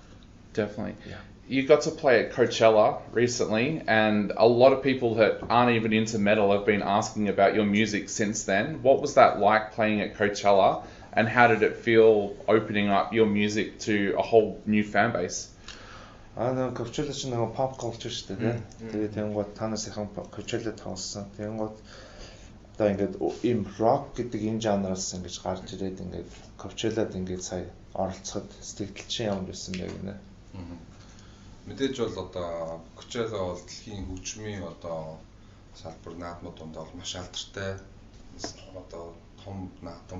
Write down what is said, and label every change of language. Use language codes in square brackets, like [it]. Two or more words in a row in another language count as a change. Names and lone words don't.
[en] Definitely. Yeah. You got to play at Coachella recently, and a lot of people that aren't even into metal have been asking about your music since then. What was that like playing at Coachella, and how did it feel opening up your music to a whole new fan base? [mn] Нэг Coachella ч нэг [en] pop culture [mn] шүү дээ. Тэгээд тэнгууд танаас ихэнх Coachella тоглосон. Тэнгууд одоо ингээд им rock гэдэг энэ жанраас ингэж гарч ирээд ингээд Coachella-д ингээд сая оролцоход сэтгэл чинь ямар байсан бэ гэнэ. Мэдээж бол одоо Coachella бол дэлхийн хөгжмийн одоо салбар наадмууд донд бол маш алдартай одоо том наадам.